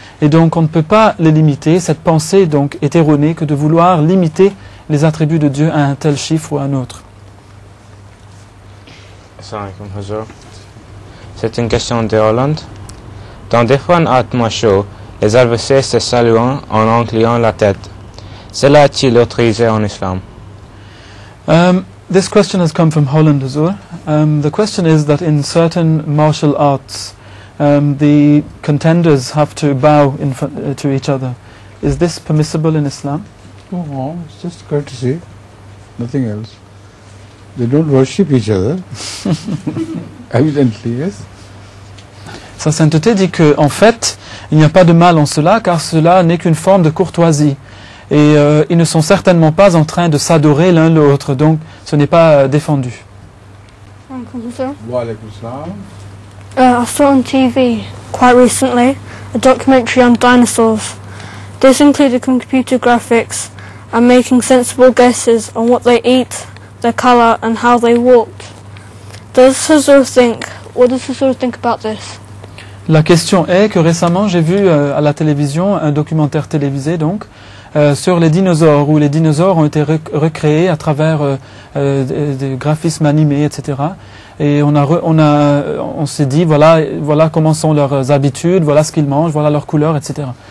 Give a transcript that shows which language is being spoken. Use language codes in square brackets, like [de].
[fr] Et donc, on ne peut pas les limiter. Cette pensée donc est erronée que de vouloir limiter les attributs de Dieu à un tel chiffre ou à un autre. [ar] Assalamu alaikum, Hazur. [fr] C'est une question de Hollande. Dans des fans hautement chauds, les adversaires se saluant en inclinant la tête. Cela est-il autorisé en islam? [en] This question has come from Holland, Hazur. The question is that in certain martial arts, the contenders have to bow to each other. Is this permissible in Islam? No, it's just courtesy, nothing else. They don't worship each other. Evidently, yes. [fr] Sa sainteté dit que, en fait, il n'y a pas de mal en cela, car cela n'est qu'une forme de courtoisie. Et ils ne sont certainement pas en train de s'adorer l'un l'autre, donc ce n'est pas défendu. [en] I saw on TV quite recently a documentary on dinosaurs. This included computer graphics and making sensible guesses on what they eat, their colour and how they walked. What does Hazur think about this? [fr] La question est que récemment j'ai vu à la télévision un documentaire télévisé donc sur les dinosaures, où les dinosaures ont été recréés à travers des graphismes animés, etc. Et on s'est dit voilà comment sont leurs habitudes, voilà ce qu'ils mangent, voilà leurs couleurs, etc.